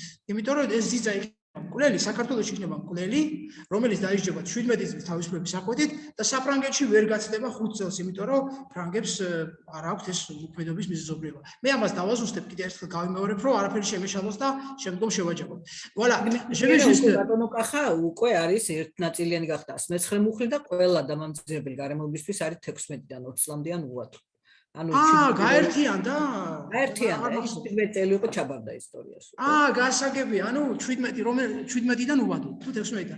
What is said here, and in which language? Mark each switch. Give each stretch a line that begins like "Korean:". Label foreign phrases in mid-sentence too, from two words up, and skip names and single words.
Georgian: იმიტომ რომ ეს ძიძა იქნება მკვლელი, საქართველოში იქნება მკვლელი, რომელიც დაიშჯება 17 წლის თავისუფლების აღკვეთით და საფრანგეთში ვერ გაცდება 5 წელს, იმიტომ რომ ფრანგებს არ აქვთ ეს მოქმედების მიზეზობრიობა. მე ამას დავაზუსტებ, კიდევ ერთხელ გავიმეორებ, რომ არაფერი შემეშალოს და შემდგომ შევაჯამოთ.
French: Voilà, je vais juste
Georgian: ბატონო კახა უკვე არის ერთნაწილიანი გახდა 19 მუხლი და ყველა დამამძიმებელი გარემოებისთვის არის 16-დან 20 წლამდეან უვადო. გაერთიანდა? გაერთიანდა, ეს 17 წელი უკვე ჩაბარდა ისტორიაში. გასაგები, ანუ 17-დან უვადო, თუ 16-დან?